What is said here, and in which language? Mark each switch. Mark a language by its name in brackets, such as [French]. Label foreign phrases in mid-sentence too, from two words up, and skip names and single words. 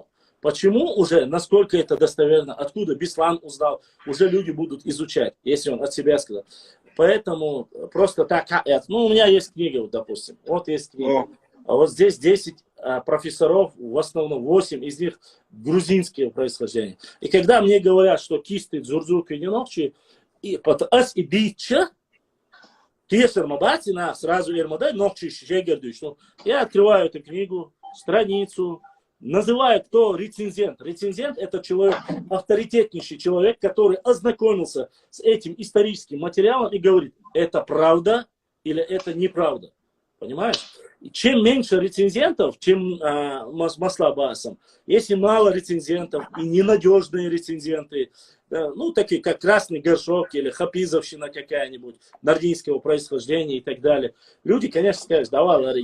[Russian] Почему уже, насколько это достоверно, откуда Беслан узнал, уже люди будут изучать, если он от себя сказал. Поэтому просто так, у меня есть книга, вот, допустим, вот есть книга. А вот здесь 10 профессоров, в основном 8 из них грузинские происхождения. И когда мне говорят, что кисты, дзурзук и ненокчи, и потас и бича, сразу ермадай, нокчи, шегердуч. Я открываю эту книгу, страницу, называю, кто рецензент. Рецензент – это человек, авторитетнейший человек, который ознакомился с этим историческим материалом и говорит, это правда или это неправда. Понимаешь? И чем меньше рецензентов, чем Маслабасом, если мало рецензентов и ненадежные рецензенты, такие как Красный Горшок или Хапизовщина какая-нибудь, нордийского происхождения и так далее, люди, конечно, скажут, давай,